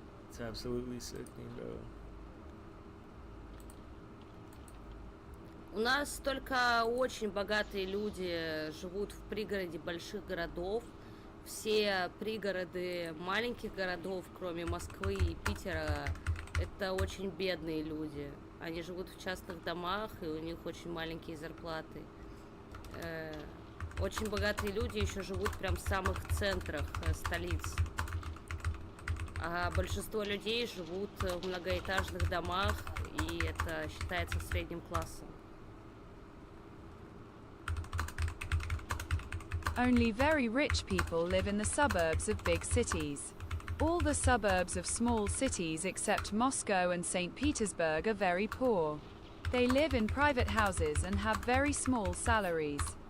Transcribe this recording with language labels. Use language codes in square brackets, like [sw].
[en] It's absolutely sickening, bro. [ru] У нас только очень богатые люди живут в пригороде больших городов. Все пригороды маленьких городов, кроме Москвы и Питера, это очень бедные люди. Они живут в частных домах, и у них очень маленькие зарплаты. Очень богатые люди еще живут прям в самых центрах столиц. А большинство людей живут в многоэтажных домах, и это считается средним классом. [en] Only very rich people live in the suburbs of big cities. All the suburbs of small cities except Moscow and St. Petersburg are very poor. They live in private houses and have very small salaries.